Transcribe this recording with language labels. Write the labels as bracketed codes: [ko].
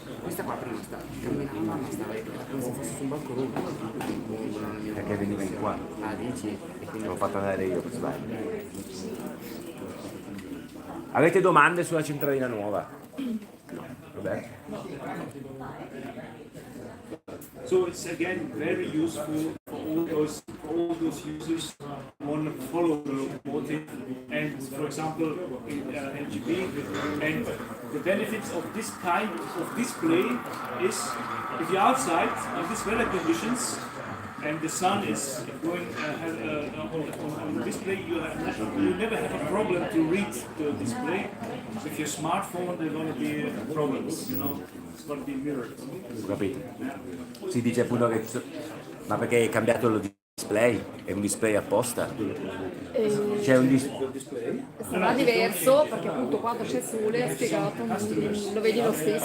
[it] questa qua prima stava come se fosse su un balcone. Perché veniva in qua. Ah, dici? E quindi L'ho fatto andare io per sbaglio. Avete domande sulla centralina nuova? No. Vabbè. [en] So it's again very useful for all those users who want to follow the locomotive and, for example, in LGB. And the benefits of this kind of display is if you're outside in these weather conditions and the sun is going on the display, you never have a problem to read the display. With your smartphone, there are going to be problems, you know. It's going to be mirrored. [it] Ho capito. Si dice appunto che ma perché hai cambiato il display? È un display apposta? C'è un display? Sarà diverso perché appunto quando c'è sole è spiegato, lo vedi lo stesso.